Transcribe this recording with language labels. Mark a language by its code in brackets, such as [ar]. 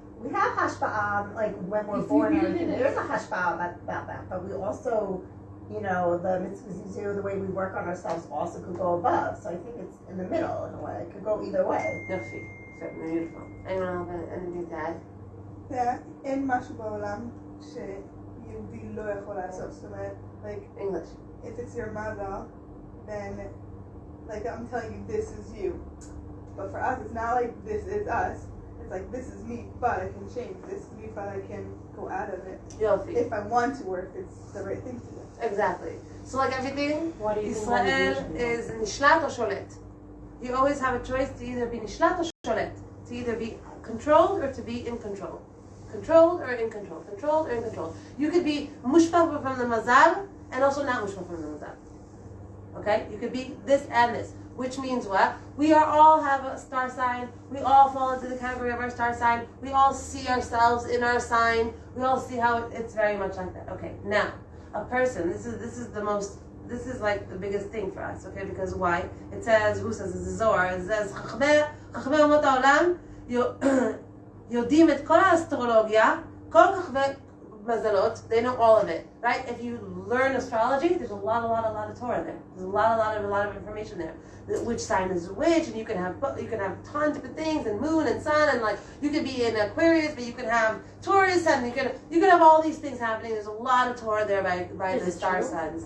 [en] We have hashpa'ah, like when we're born and everything. There's a hashpa'ah about that. But we also, the mitzvahs we do, the way we work on ourselves also could go above. So I think it's in the middle in a way. It could go either way. [he] יופי. [en] Beautiful. Anyone have anything to add? [he] אין משהו בעולם שיהודי לא יכול לעשות. זאת אומרת, like, [en] English. if it's your mother, then, like, I'm telling you, this is you. But for us, it's not like this is us. It's like, this is me, but I can change. This is me, but I can go out of it. [he] Yofi. [en] If I want to work, it's the right thing to do. Exactly. So like everything, What do you Israel is nishlat or sholet. You always have a choice to either be nishlat or sholet. To either be controlled or to be in control. Controlled or in control. Controlled or in control. You could be mushpah from the mazal and also not mushpah from the mazal. Okay? You could be this and this. Which means what? We all have a star sign. We all fall into the category of our star sign. We all see ourselves in our sign. We all see how it's very much like that. Okay, now, a person, this is like the biggest thing for us, okay? Because why? It says, who says? It's the Zohar. It says, [he] חכמי אומות העולם יודעים את כל האסטרולוגיה, כל כוכבי מזלות, [en] they know all of it, right? If you learn astrology, there's a lot of Torah there. There's a lot of information there. Which sign is which, and you can have tons of different things, and moon and sun, and like you could be in Aquarius, but you can have Taurus, and you can have all these things happening. There's a lot of Torah there by the star signs.